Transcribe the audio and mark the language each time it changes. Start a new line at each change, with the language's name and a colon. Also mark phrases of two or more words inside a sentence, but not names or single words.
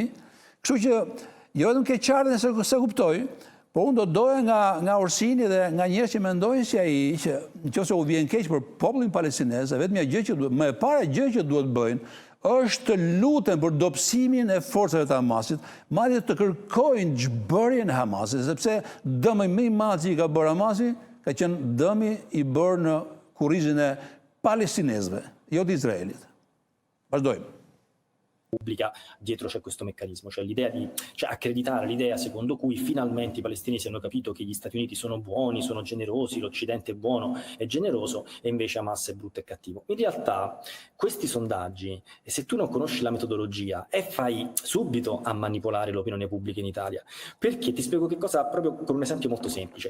Albanian: Kështu që jo vetëm ke qartën se kuptoj, po unë do doja nga Orsini dhe nga njerëz që mendojnë si ai, që nëse u vjen keq për popullin palestinez, vetëm gjë që duhet, më e para gjë që duhet bëjnë është të luten për dobësimin e forcave të Hamasit, madje të kërkojnë zhbërjen e Hamasit, sepse dëmi më i madh që i ka bërë Hamasi ka qenë dëmi i bërë në kurrizin e palestinezëve, jo të Izraelit. Vazhdojmë.
Italian: Pubblica dietro c'è questo meccanismo, cioè l'idea di accreditare l'idea secondo cui finalmente i palestinesi hanno capito che gli Stati Uniti sono buoni, sono generosi, l'Occidente è buono e generoso e invece Hamas è brutto e cattivo. In realtà questi sondaggi, se tu non conosci la metodologia, fai subito a manipolare l'opinione pubblica in Italia, perché ti spiego che cosa, proprio con un esempio molto semplice.